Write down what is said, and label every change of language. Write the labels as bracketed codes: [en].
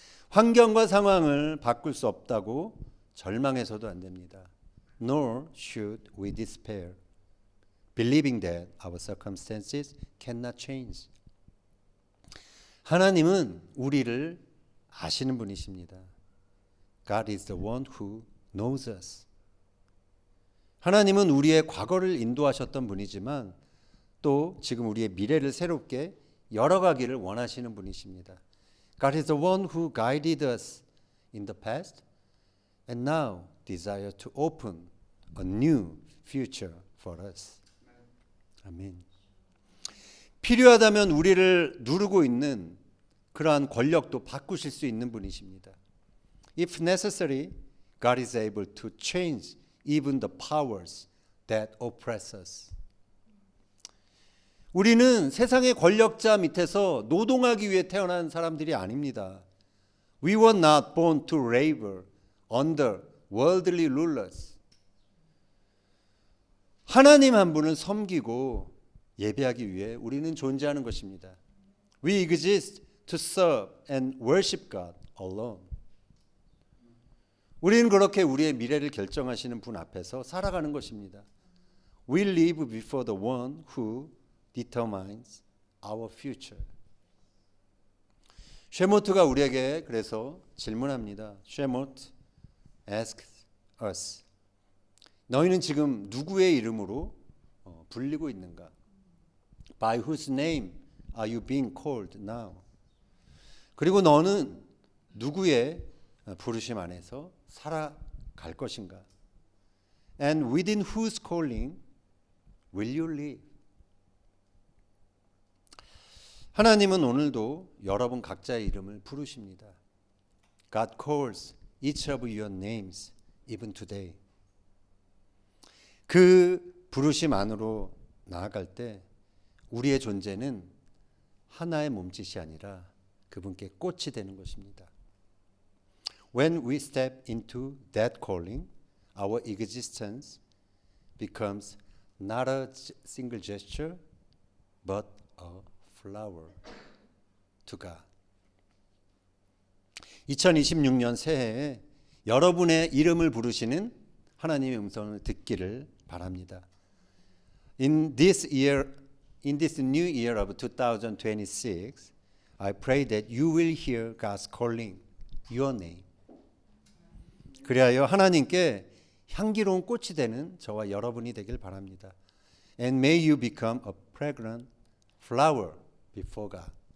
[ko] 환경과 상황을 바꿀 수 없다고 절망해서도 안 됩니다. [en] Nor should we despair, believing that our circumstances cannot change. [ko] 하나님은 우리를 아시는 분이십니다. [en] God is the one who knows us. [ko] 하나님은 우리의 과거를 인도하셨던 분이지만 또 지금 우리의 미래를 새롭게 열어가기를 원하시는 분이십니다. [en] God is the one who guided us in the past and now desire to open a new future for us. [ko] 아멘. 필요하다면 우리를 누르고 있는 그러한 권력도 바꾸실 수 있는 분이십니다. [en] If necessary, God is able to change even the powers that oppress us. [ko] 우리는 세상의 권력자 밑에서 노동하기 위해 태어난 사람들이 아닙니다. [en] We were not born to labor under worldly rulers. [ko] 하나님 한 분을 섬기고 예배하기 위해 우리는 존재하는 것입니다. [en] We exist to serve and worship God alone. [ko] 우리는 그렇게 우리의 미래를 결정하시는 분 앞에서 살아가는 것입니다. [en] We live before the one who determines our future. [ko] 쉐모트가 우리에게 그래서 질문합니다. [en] 쉐모트 asks us. [ko] 너희는 지금 누구의 이름으로 불리고 있는가? [en] By whose name are you being called now? [ko] 그리고 너는 누구의 부르심 안에서 살아갈 것인가? [en] And within whose calling will you live? [ko] 하나님은 오늘도 여러분 각자의 이름을 부르십니다. [en] God calls each of your names even today. [ko] 그 부르심 안으로 나아갈 때 우리의 존재는 하나의 몸짓이 아니라 그분께 꽃이 되는 것입니다. [en] When we step into that calling, our existence becomes not a single gesture, but a flower to God. [ko] 2026년 새해에 여러분의 이름을 부르시는 하나님의 음성을 듣기를 바랍니다. [en] In this new year of 2026, I pray that you will hear God's calling your name. [ko] 그리하여 하나님께 향기로운 꽃이 되는 저와 여러분이 되길 바랍니다. [en] And may you become a fragrant flower before God.